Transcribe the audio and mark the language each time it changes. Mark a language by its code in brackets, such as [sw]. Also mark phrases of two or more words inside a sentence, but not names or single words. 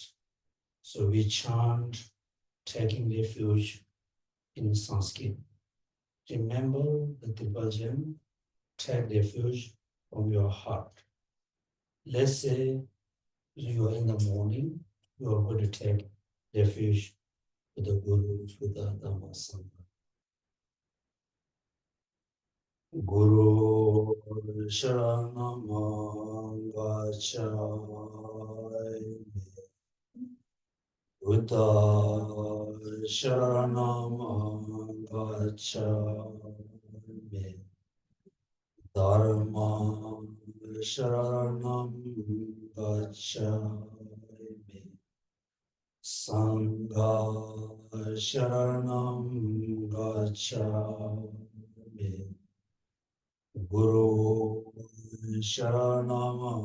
[en] So we chant taking refuge in Sanskrit. Remember the Tibetan, take refuge from your heart. Let's say you are in the morning, you are going to take refuge with the Guru, with the Dhamma Sangha. [sa] Guru Sharanam Gacchami Buddha Sharanam Gacchami Dharma Sharanam Gacchami Sangha Sharanam Gacchami Guru Sharanam